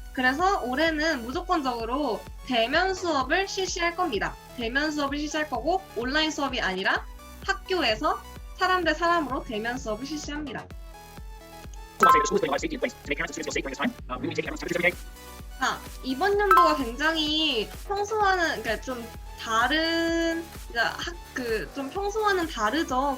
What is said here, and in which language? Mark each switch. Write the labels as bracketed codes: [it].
[ko] 그래서 올해는 무조건적으로 대면 수업을 실시할 겁니다. 대면 수업을 실시할 거고 온라인 수업이 아니라 학교에서 사람 대 사람으로 대면 수업을 실시합니다. [en] school. The school is putting a lot of safety in place to make parents and students feel safe during this time. We will be taking everyone's temperature every day. [ko] 자, 이번 연도가 굉장히 평소와는 그러니까 좀 다른 좀 평소와는 다르죠.